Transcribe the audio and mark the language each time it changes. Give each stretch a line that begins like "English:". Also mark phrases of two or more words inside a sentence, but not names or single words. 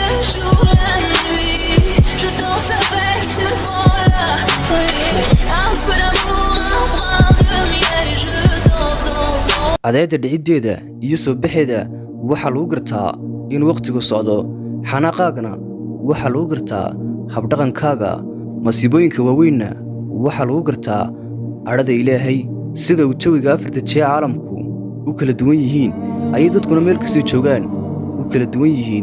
French: jour, la nuit, je danse avec le vent là. Un peu d'amour, un brin de miel, je danse, danse, danse.
Somali: cadceedda dhiciddeeda iyo soo baxeeda waxaa lagu gartaa in wakhtigu socdo, xanaaqaagana waxaa lagu gartaa habdhaqankaaga, masiibooyinka waaweynna waxaa lagu gartaa cadhada Ilaahay. sida uu jawiga afarta jee caalamku u kala duwan yihiin ayay dadkuna meel kastoo joogaan u kala duwan yihiin.